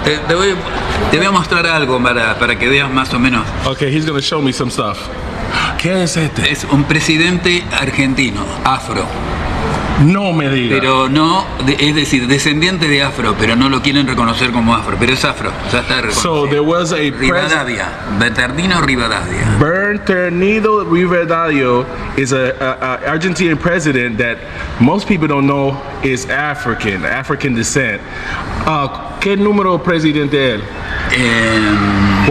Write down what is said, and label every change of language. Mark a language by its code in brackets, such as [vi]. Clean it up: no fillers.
[es] Te voy a mostrar algo para que veas más o menos. [en] Okay. He's gonna show me some stuff. [es] ¿Qué es este? Es un presidente argentino, afro. No me digas. Pero no, es decir, descendiente de afro, pero no lo quieren reconocer como afro, pero es afro, ya está reconocido. [en] So there was a [es] Rivadavia, Bernardino Rivadavia. [en] Bernardino Rivadavia is a Argentinian president that most people don't know is African descent. [es] ¿Qué número presidente él?